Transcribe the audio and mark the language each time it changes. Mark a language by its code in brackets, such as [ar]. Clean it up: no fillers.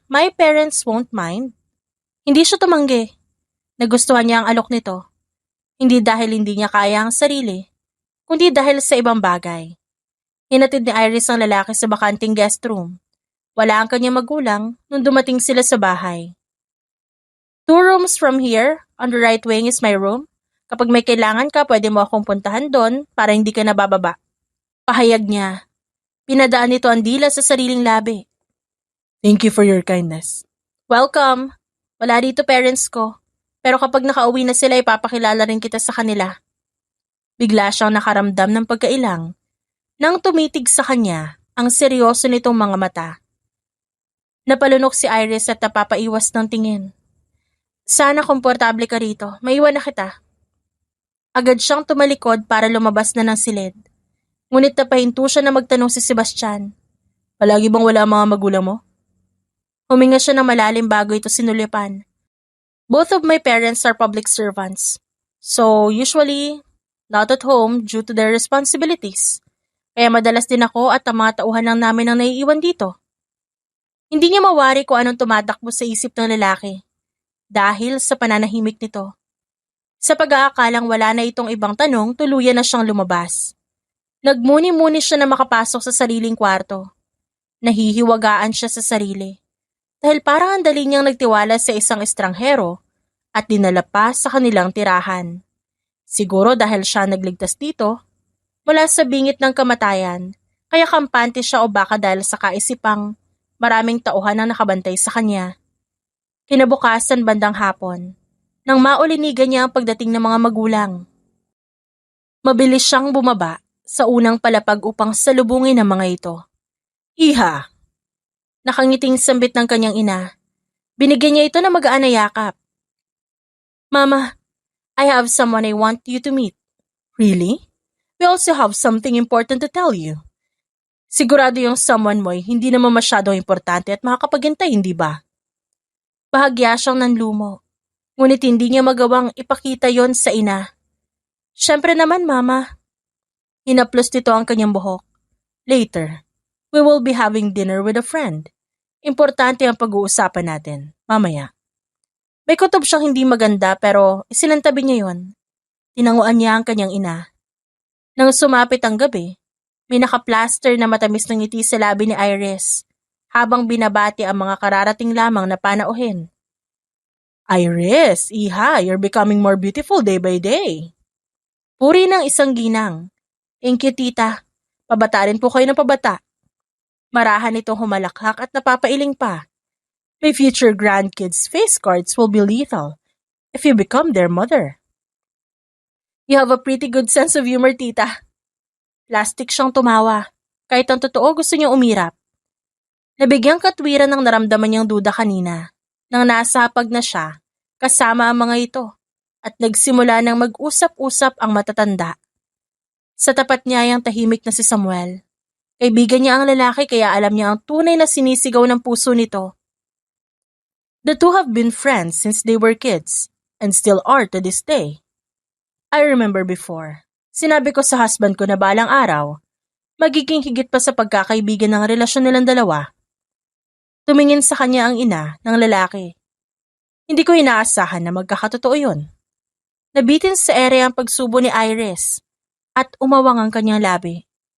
[en] My parents won't mind. [tl] Hindi siya tumanggi. Nagustuhan niya ang alok nito. Hindi dahil hindi niya kaya ang sarili, kundi dahil sa ibang bagay. Hinatid ni Iris ang lalaki sa bakanting guest room. Wala ang kanyang magulang nung dumating sila sa bahay. [en] 2 rooms from here, on the right wing is my room. [tl] Kapag may kailangan ka, pwede mo akong puntahan doon para hindi ka nabababa. Pahayag niya. Pinadaan nito ang dila sa sariling labi. [en] Thank you for your kindness. [tl] Welcome. Wala dito parents ko. Pero kapag nakauwi na sila, ipapakilala rin kita sa kanila. Bigla siyang nakaramdam ng pagkailang nang tumitig sa kanya ang seryoso nitong mga mata. Napalunok si Iris at napapaiwas ng tingin. Sana komportable ka rito, maiwan na kita. Agad siyang tumalikod para lumabas na ng silid. Ngunit napahinto siya na magtanong si Sebastian. Palagi bang wala ang mga magulang mo? Huminga siya ng malalim bago ito sinulipan. [en] Both of my parents are public servants. So usually, not at home due to their responsibilities. [tl] Kaya madalas din ako at ang mga tauhan lang namin ang naiiwan dito. Hindi niya mawari kung anong tumatakbo sa isip ng lalaki. Dahil sa pananahimik nito. Sa pag-aakalang wala na itong ibang tanong, tuluyan na siyang lumabas. Nagmuni-muni siya na makapasok sa sariling kwarto. Nahihiwagaan siya sa sarili. Dahil parang ang dali niyang nagtiwala sa isang estranghero at dinala pa sa kanilang tirahan. Siguro dahil siya nagligtas dito, mula sa bingit ng kamatayan, kaya kampante siya o baka dahil sa kaisipang maraming tauhan ang nakabantay sa kanya. Kinabukasan bandang hapon, nang maulinigan niya ang pagdating ng mga magulang. Mabilis siyang bumaba sa unang palapag upang salubungin ang mga ito. Iha! Nakangiting sambit ng kanyang ina. Binigyan niya ito ng magaan na yakap. [en] Mama, I have someone I want you to meet. Really? We also have something important to tell you. [tl] Sigurado yung someone mo'y hindi naman masyadong importante at makakapaghintay, hindi ba? Bahagya siyang nanlumo. Ngunit hindi niya magawang ipakita yon sa ina. Siyempre naman, Mama. Hinaplos nito ang kanyang buhok. [en] Later, we will be having dinner with a friend. [tl] Importante ang pag-uusapan natin, mamaya. May kutob siyang hindi maganda pero isilantabi niya yon. Tinanguan niya ang kanyang ina. Nang sumapit ang gabi, may nakaplaster na matamis ng ngiti sa labi ni Iris habang binabati ang mga kararating lamang na panauhin. [en] Iris, iha, you're becoming more beautiful day by day. [tl] Puri ng isang ginang. [en] Thank you, [tl] tita. Pabata rin po kayo ng pabata. Marahan itong humalakhak at napapailing pa. [en] My future grandkids' face cards will be lethal if you become their mother. You have a pretty good sense of humor, tita. [tl] Plastic siyang tumawa. Kahit ang totoo gusto niyang umirap. Nabigyang katwiran ng naramdaman niyang duda kanina nang nasapag na siya kasama ang mga ito at nagsimula ng mag-usap-usap ang matatanda. Sa tapat niya ay ang tahimik na si Samuel. Kaibigan niya ang lalaki kaya alam niya ang tunay na sinisigaw ng puso nito. [en] The two have been friends since they were kids and still are to this day. I remember before, [tl] sinabi ko sa husband ko na balang araw, magiging higit pa sa pagkakaibigan ng relasyon nilang dalawa. Tumingin sa kanya ang ina ng lalaki. Hindi ko inaasahan na magkakatotoo yun. Nabitin sa ere ang pagsubo ni Iris at umawang ang kanyang labi.